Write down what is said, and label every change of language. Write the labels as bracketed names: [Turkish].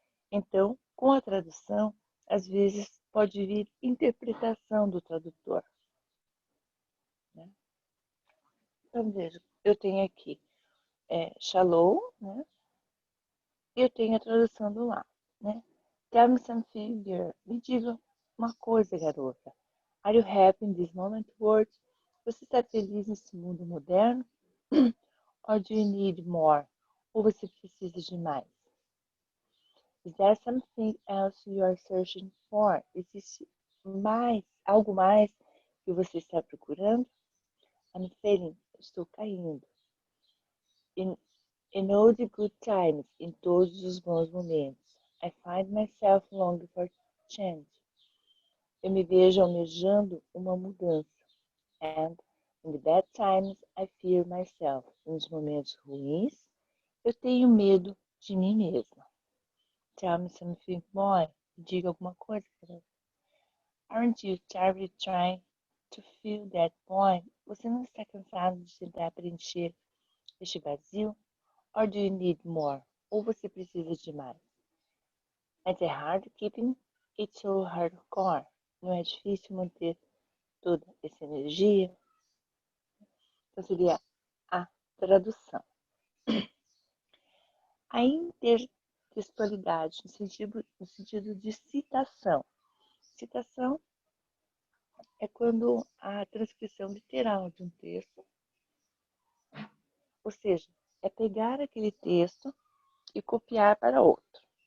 [Portuguese] Então, com a tradução, às vezes pode vir interpretação do tradutor. Né? Então, veja, eu tenho aqui Shalom, né? E eu tenho a tradução do lá. Né? [English] Tell me something, girl. [Portuguese] Me diga uma coisa, garota. [English] Are you happy in this moment, world? [Portuguese] Você está feliz nesse mundo moderno? [English] Or do you need more? [Portuguese] Ou você precisa de mais? [English] Is there something else you are searching for? [Portuguese] Existe algo mais que você está procurando? [English] I'm failing, [Portuguese] estou caindo. [English] In all the good times, [Portuguese] em todos os bons momentos, [English] I find myself longing for change. [Portuguese] Eu me vejo almejando uma mudança. [English] And in the bad times, I fear myself. [Portuguese] Nos momentos ruins, eu tenho medo de mim mesma. [English] Tell me something more. [Portuguese] Diga alguma coisa. [English] Aren't you tired of trying to fill that void? [Portuguese] Você não está cansado de tentar preencher este vazio? [English] Or do you need more? [Portuguese] Ou você precisa de mais? [English] It's hard keeping it so hardcore. [Portuguese] Não é difícil manter toda essa energia? Então seria a tradução. A intertextualidade no sentido de citação. Citação é quando a transcrição literal de um texto, ou seja, é pegar aquele texto e copiar para outro.